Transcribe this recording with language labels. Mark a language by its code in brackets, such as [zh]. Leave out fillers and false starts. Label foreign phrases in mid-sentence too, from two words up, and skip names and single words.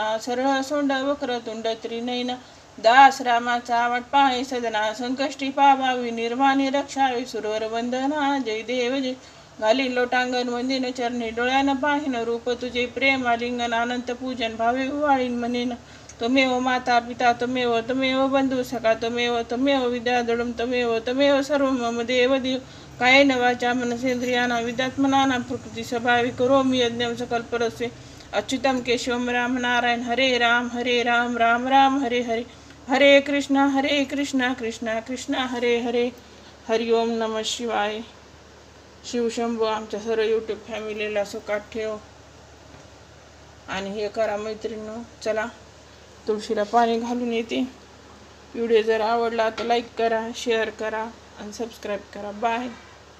[mr] सरळ सोंड वक्र तुंड त्रिनयना. दास रामाचा वाट पाहे सदना. संकष्टी पावावी निर्वाणी रक्षावी सुरवर वंदना. जय देव घाली लोटांगण वंदिन चरणी. डोळ्यानं पाहिन रूप तुझे प्रेम आलिंगन. अनंत पूजन भावे वाळीन म्हणेन. [sa] त्वमेव माता पिता त्वमेव बंधू सखा त्वमेव विद्या दृढं त्वमेव सर्व मम देव. कायेन वाचा मनसेंद्रियाणां विद्यात्मनां प्रकृती स्वभावी करोमि यज्ञं सकलपरस्मै. अच्युतं केशवं राम नारायण. हरे राम राम राम हरे हरे. हरे कृष्णा कृष्णा कृष्णा हरे हरे. हरि ओम नमः शिवाय. [mr] शिवशंभू आमच्या सर्व यूट्यूब फॅमिलीला सुखात ठेव. आणि हे करा मैत्रिणींनो. चला तुळशीला पाणी घालून येते. व्हिडिओ जर आवडला तर लाईक करा, शेअर करा आणि सबस्क्राईब करा. बाय.